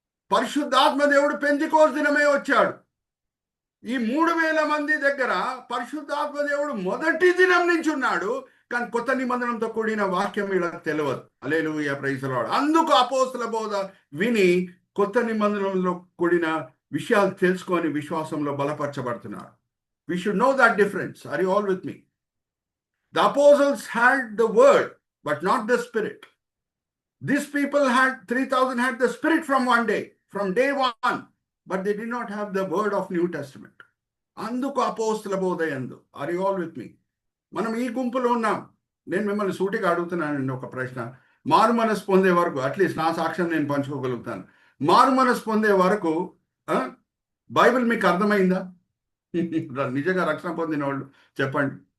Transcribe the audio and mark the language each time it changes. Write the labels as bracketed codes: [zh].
[te] పరిశుద్ధాత్మ దేవుడు పెంతెకోస్తు దినమే వచ్చాడు. ఈ 3000 మంది దగ్గర పరిశుద్ధాత్మ దేవుడు మొదటి దినం నుంచి ఉన్నాడు, కానీ కొత్త నిబంధనతో కూడిన వాక్యం వీళ్ళకి తెలియదు. హల్లెలూయా, [en] Praise the lord. [te] అందుకు అపోస్తల బోధ విని కొత్త నిబంధనలో కూడిన విషయాలు తెలుసుకొని విశ్వాసంలో బలపరచబడుతున్నారు. [en] We should know that difference. Are you all with me? The apostles had the word, but not the spirit. These people had 3,000 had the spirit from one day, from day one, but they did not have the word of New Testament. [te] అందుకు అపోస్తల బోధ యందు. [en] Are you all with me? [te] మనం ఈ గుంపులో ఉన్నాం. నేను మిమ్మల్ని సూటిగా అడుగుతున్నానండి ఒక ప్రశ్న. మారు మనసు పొందే వరకు, అట్లీస్ట్ నా సాక్ష్యం నేను పంచుకోగలుగుతాను. మారు మనసు పొందే వరకు బైబిల్ మీకు అర్థమైందా? నిజంగా రక్షణ పొందిన వాళ్ళు చెప్పండి.